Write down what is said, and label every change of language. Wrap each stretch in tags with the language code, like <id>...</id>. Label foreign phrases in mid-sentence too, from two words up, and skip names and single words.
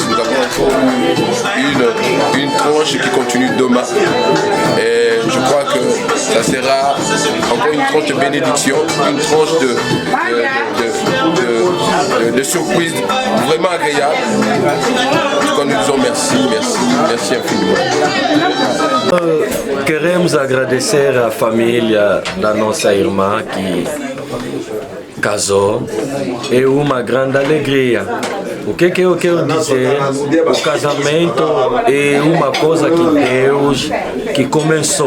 <fr>Nous avons encore une tranche qui continue demain. Et je crois que ça sera encore une tranche de bénédiction, une tranche de surprise vraiment agréable. En tout cas, nous disons merci infiniment.</fr> <pt>Queremos agradecer à família da nossa irmã que casou. É uma grande alegria. O que eu quero dizer? O casamento é uma coisa que Deus que começou.</pt>